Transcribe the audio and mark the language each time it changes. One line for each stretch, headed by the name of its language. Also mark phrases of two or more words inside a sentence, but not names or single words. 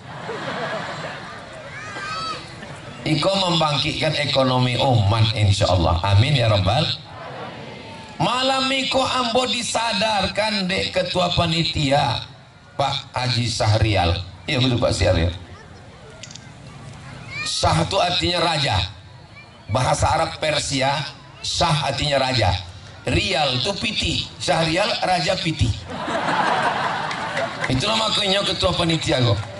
Minangkabau: Iko membangkitkan ekonomi umat insyaallah.
Arabic: Amin ya rabbal.
Minangkabau: Malam iko ambo disadarkan dek ketua panitia Pak Haji Sahrial.
Indonesian: Iya betul Pak Sahrial. Shah itu artinya raja. Bahasa Arab Persia, Shah artinya raja. Rial itu piti, Sahrial raja piti. Itulah makanya ketua panitia kok.